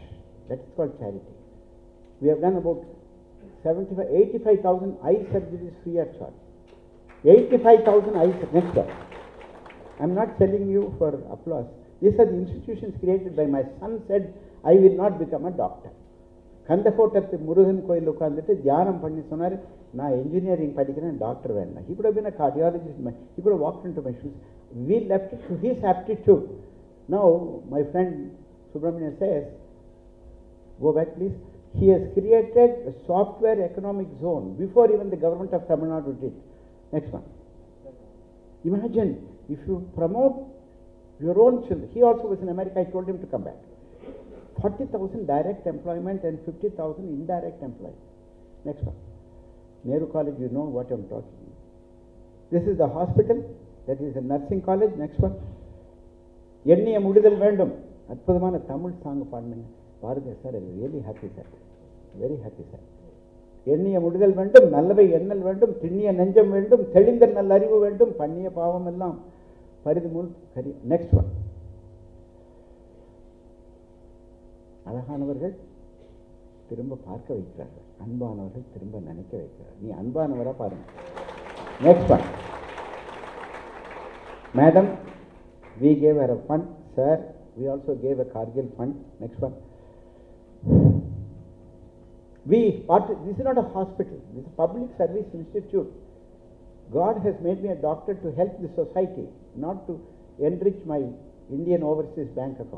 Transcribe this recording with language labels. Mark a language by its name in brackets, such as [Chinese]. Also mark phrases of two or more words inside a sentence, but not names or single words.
[English] That is called charity. We have done about 85,000 eye surgeries free of charge. 85,000 eye surgeries. Next one. I am not telling you for applause. These are the institutions created by my son said, I will not become a doctor. [Tamil] கந்தகோட்டத்து முருகன் கோயில் உக்காந்திட்டு தியானம் பண்ணி சொன்னான் நா engineering படிக்கிறேன் doctor வேணா. [English] He could have been a cardiologist. He could have walked into my shoes. We left it to his aptitude. Now my friend Subramanian says, go back please. He has created a software economic zone before even the government of Tamil Nadu did. Next one. Imagine if you promote your own children. He also was in America. I told him to come back. 40,000 direct employment and 50,000 indirect employment. Next one. Nehru College, you know what I'm talking about. This is the hospital. That is a nursing college. Next one. [Tamil] எண்ணிய முடிதல் வேண்டும். அற்புதமான தமிழ் சாங் பாடுங்க. பாருங்க சார், [English] I really happy sir, very happy sir. [Tamil] எண்ணிய முடிதல் வேண்டும், நல்லவை எண்ணல் வேண்டும், திண்ணிய நெஞ்சம் வேண்டும், தெளிந்த நல்ல அறிவு வேண்டும், பண்ணிய பாவம் எல்லாம் பரிது முன் கரி. [English] next one. [Tamil] அழகானவர்கள் திரும்ப பார்க்க வைக்கிறார்கள், அன்பானவர்கள் திரும்ப நினைக்க வைக்கிறார்கள். நீ அன்பானவரா பாருங்க. [English] next one. [Tamil] மேடம், [English] we gave her a fund. Sir, we also gave a Kargil fund. Next one. This is not a hospital. This is a public service institute. God has made me a doctor to help the society, not to enrich my Indian overseas bank account.